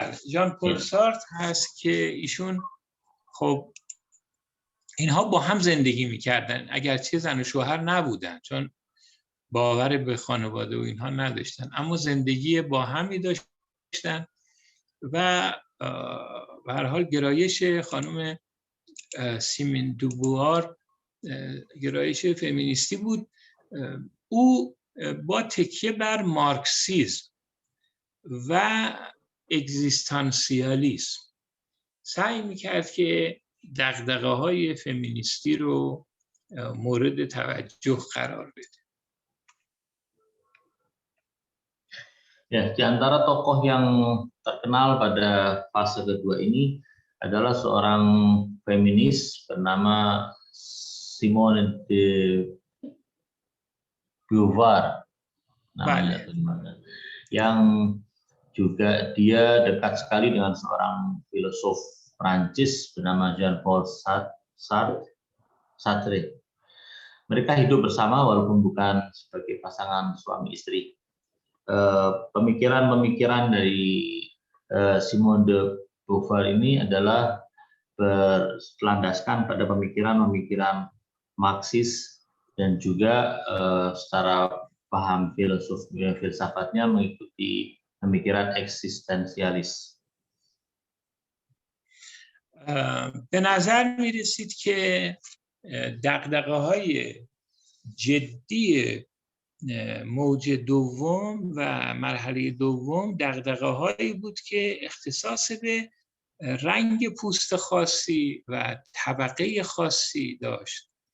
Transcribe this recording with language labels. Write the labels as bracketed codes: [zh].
[fa] ژان پل سارتر هست که ایشون خب اینها با هم زندگی میکردن، اگرچه زن و شوهر نبودن چون باور به خانواده و اینها نداشتن، اما زندگی با همی داشتن و به هر حال گرایش خانم سیمون دی بووار گرایش فمینیستی بود. او با تکیه بر مارکسیسم و اگزیستانسیالیسم سعی میکرد که دغدغه‌های فمینیستی رو مورد توجه قرار بده. [id] Ya, di antara tokoh yang terkenal pada fase kedua ini adalah seorang feminis bernama Simone de Beauvoir namanya, yang juga dia dekat sekali dengan seorang filosof Prancis bernama Jean-Paul Sartre. Mereka hidup bersama walaupun bukan sebagai pasangan suami istri. Pemikiran-pemikiran dari Simone de Beauvoir ini adalah berlandaskan pada pemikiran-pemikiran Marxis dan juga secara paham filsafatnya mengikuti pemikiran eksistensialis. [fa] به نظر می رسید که دغدغه‌های جدی موج دوم و مرحله دوم دغدغه‌هایی بود که اختصاص به رنگ پوست خاصی و طبقه خاصی داشت